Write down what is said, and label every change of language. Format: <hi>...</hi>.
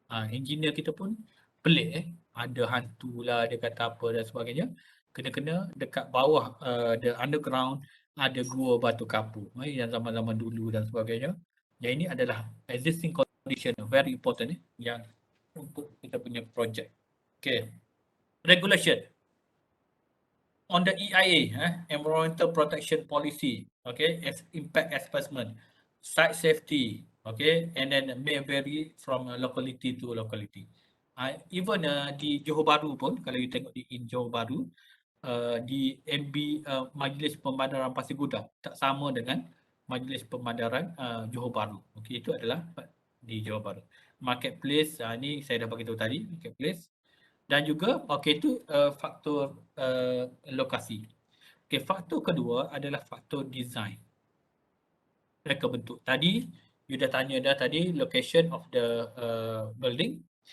<ms>Engineer kita pun pelik ada hantu lah, dia kata apa dan sebagainya. Kena dekat bawah</ms> <en>the underground</en> <ms>ada gua batu kapur yang zaman-zaman dulu dan sebagainya. Yang ini adalah existing condition,</ms> <en>very important</en> <ms>yang untuk kita punya project.</ms> <en>Okay. Regulation. On the EIA, Environmental Protection Policy, okay, impact assessment, site safety, okay, and then may vary from locality to locality.</en> <ms>Even di Johor Bahru pun, kalau you tengok di Johor Bahru, di MB Majlis Pembandaran Pasir Gudang tak sama dengan Majlis Pembandaran Johor Bahru. Okay, itu adalah di Johor Bahru. Marketplace, ni saya dah bagi tahu tadi, marketplace. Dan juga, itu faktor lokasi. Faktor kedua adalah faktor design. Reka bentuk.</ms> <en>Tadi, you</en> <ms>dah tanya tadi,</ms> <en>location of the building.</en>